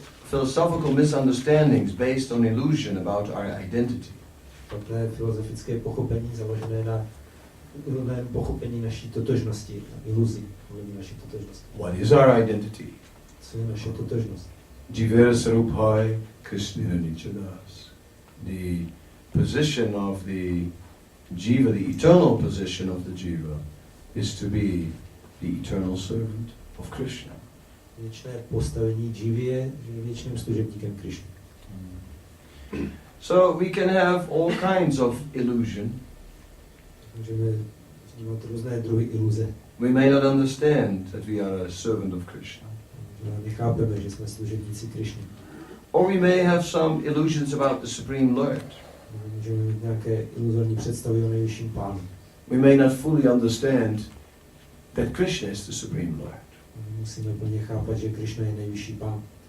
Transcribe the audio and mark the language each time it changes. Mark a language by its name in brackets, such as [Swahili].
[English] Philosophical misunderstandings based on illusion about our identity. [Czech] Takové filozofické pochopení založené na ilném pochopení naší totožnosti, iluzi naší totožnosti. [English] What is our identity? [Czech] Co je naše totožnost? [Bangla] Jivera Saruphai Krishna Nichadas. [English] The position of the jiva, the eternal position of the jiva, is to be the eternal servant of Krishna. [Czech] Věčné postavení jivy je věčným služebníkem Krishny. [English] So we can have all kinds of illusion. [Czech] Můžeme vnímat různé druhy iluze. [English] We may not understand that we are a servant of Krishna. [Czech] Nechápeme, že jsme služebníci Krishny. [English] Or we may have some illusions about the Supreme Lord. [Czech] Můžeme mít nějaké iluzorní představy o nejvyšším Pánu. [English] We may not fully understand that Krishna is the Supreme Lord. [Czech] Musíme plně chápat, že Krishna je nejvyšší Pán.